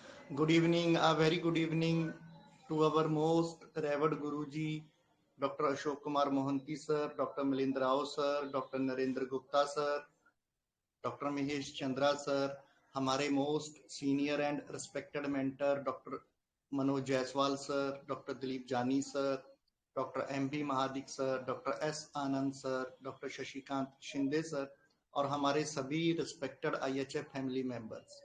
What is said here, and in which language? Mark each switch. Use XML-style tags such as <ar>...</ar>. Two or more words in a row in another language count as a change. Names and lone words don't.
<en>Good evening, a very good evening to our most revered Guruji, Dr. Ashok Kumar Mohanty sir, Dr. Milind Rao sir, Dr. Narendra Gupta sir, Dr. Mahesh Chandra sir, हमारे most senior and respected mentor Doctor Manoj Jaiswal sir, Doctor Dilip Jani sir, Doctor M.B. Mahadik sir, Doctor S. Anand sir, Doctor Shashikant Shinde sir</en> <hi>और हमारे सभी</hi> <en>respected IHF family members.</en>